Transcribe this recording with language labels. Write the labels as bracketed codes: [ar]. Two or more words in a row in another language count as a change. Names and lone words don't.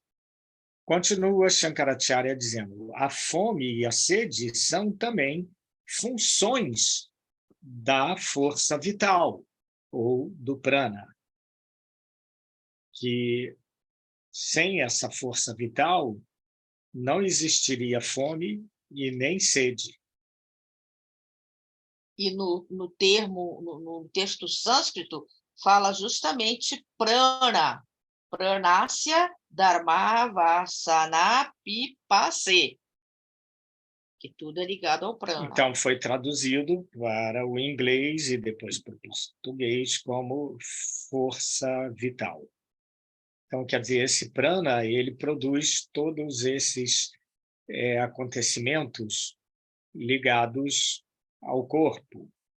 [pt] Continua Shankaracharya dizendo: a fome e a sede são também funções da força vital, ou do prana, que sem essa força vital não existiria fome e nem sede. E no texto sânscrito, fala justamente prana, [sa] pranasya dharma vasana pipase, [pt] que tudo é ligado ao prana. Então, foi traduzido para o inglês e depois para o português como força vital. Então, quer dizer, esse prana, ele produz todos esses acontecimentos ligados ao corpo.